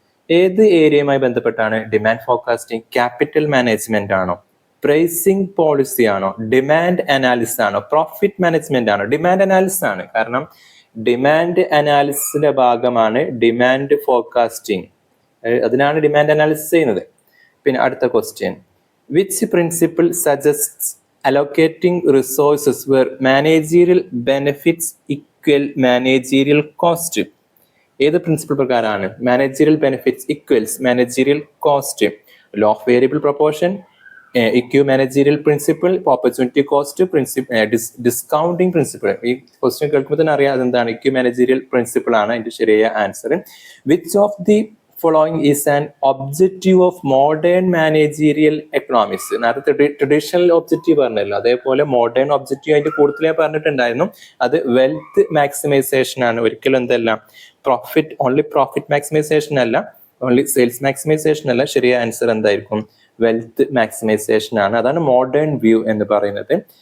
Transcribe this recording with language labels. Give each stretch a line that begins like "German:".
Malayalam: ഏത് ഏരിയയുമായി ബന്ധപ്പെട്ടാണ് demand forecasting? Capital management ആണോ, പ്രൈസിംഗ് പോളിസി ആണോ, ഡിമാൻഡ് അനാലിസിസ് ആണോ, പ്രോഫിറ്റ് മാനേജ്മെന്റ് ആണോ? ഡിമാൻഡ് അനാലിസിസ് ആണ്. കാരണം ഡിമാൻഡ് അനാലിസിസിന്റെ ഭാഗമാണ് ഡിമാൻഡ് ഫോർകാസ്റ്റിംഗ്. അതിനാണ് ഡിമാൻഡ് അനാലിസിസ് ചെയ്യുന്നത്. പിന്നെ അടുത്ത question,
English: Which principle suggests allocating resources where managerial benefits equal managerial cost?
Malayalam: ഏത് പ്രിൻസിപ്പിൾ പ്രകാരമാണ് managerial benefits equals managerial cost?
English: Law of variable proportion, equi managerial principle, opportunity cost principle, discounting principle.
Malayalam: ഈ question കേൾക്കുമ്പോൾ തന്നെ അറിയാം അതെന്താണ്, ഇക്യു മാനേജറിയൽ പ്രിൻസിപ്പിൾ ആണ് അതിന്റെ ശരിയായ answer.
English: Which of the following is an objective of modern managerial economics.
Malayalam: നേരത്തെ traditional objective പറഞ്ഞല്ലോ, അതേപോലെ മോഡേൺ ഒബ്ജക്റ്റീവ് അതിന്റെ കൂടുതൽ ഞാൻ പറഞ്ഞിട്ടുണ്ടായിരുന്നു. അത് വെൽത്ത് മാക്സിമൈസേഷൻ ആണ്, ഒരിക്കലും എന്തല്ല പ്രോഫിറ്റ് മാക്സിമൈസേഷൻ അല്ല, ഓൺലി സെയിൽസ് മാക്സിമൈസേഷൻ അല്ല. ശരിയായ ആൻസർ എന്തായിരിക്കും? വെൽത്ത് മാക്സിമൈസേഷൻ ആണ്. അതാണ് മോഡേൺ വ്യൂ എന്ന് പറയുന്നത്.